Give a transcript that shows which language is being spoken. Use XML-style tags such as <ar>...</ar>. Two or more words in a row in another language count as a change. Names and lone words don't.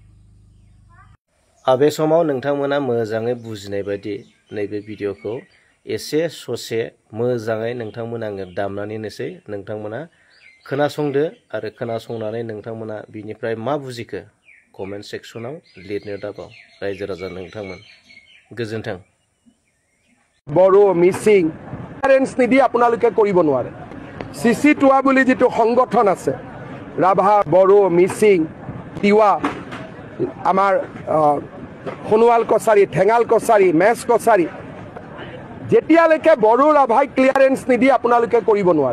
<brx>बे समाव नोंथांमोना मोजाङै बुजिनाय बायदि नैबे भिडिअखौ एसे ससे मोजाङै नोंथांमोना आङो दामनानै होनोसै। नोंथांमोना खोनासंदो आरो खोनासंनानै नोंथांमोना बिनिफ्राय मा बुजिखो कमेन्ट सेक्सनाव लिरनो दाबाव रायजो राजा नोंथांमोन। गोजोन्थों।</brx> <as>বড়ো মিচিং ক্লিয়াৰেন্স নিদি আপোনালোকে কৰিব নোৱাৰে। চিচিটোৱা বুলি যিটো সংগঠন আছে, ৰাভা, বড়ো, মিচিং, তিৱা, আমাৰ সোণোৱাল কছাৰী, ঠেঙাল কছাৰী, মেচ কছাৰী, যেতিয়ালৈকে বড়ো ৰাভাই ক্লিয়াৰেন্স নিদি আপোনালোকে কৰিব নোৱাৰে।</as>